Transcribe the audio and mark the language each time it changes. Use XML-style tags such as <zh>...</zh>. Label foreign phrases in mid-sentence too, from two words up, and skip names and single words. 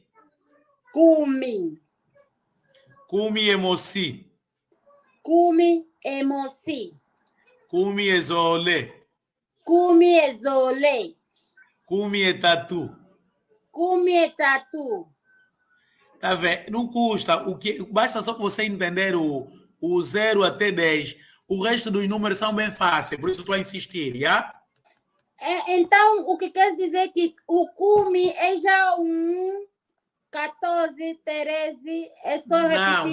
<kg>Cumi. Kumi Emosi, Cumi emoci. Kumi Ezole, Cumi ezole. Kumi Etatu. Cumi tatu.</kg> <pt>Tá vendo? Não custa. Basta só que você entender o 0 até 10. O resto dos números são bem fáceis, por isso estou a insistir, Então, o que quer dizer que o cumi é já 14, 13, é só repetir.</pt>